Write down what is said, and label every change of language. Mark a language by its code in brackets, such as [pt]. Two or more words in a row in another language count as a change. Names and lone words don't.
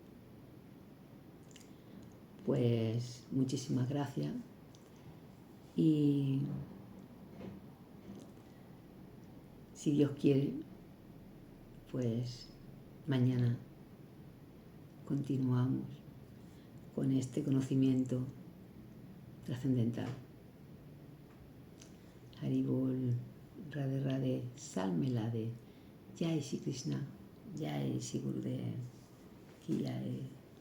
[es] Pues muchísimas gracias y si Dios quiere, pues mañana continuamos con este conocimiento trascendental. [hi] हरि बोल, राधे राधे, Salmelade, जय श्री कृष्ण, जय श्री गुरुदेव, की जय.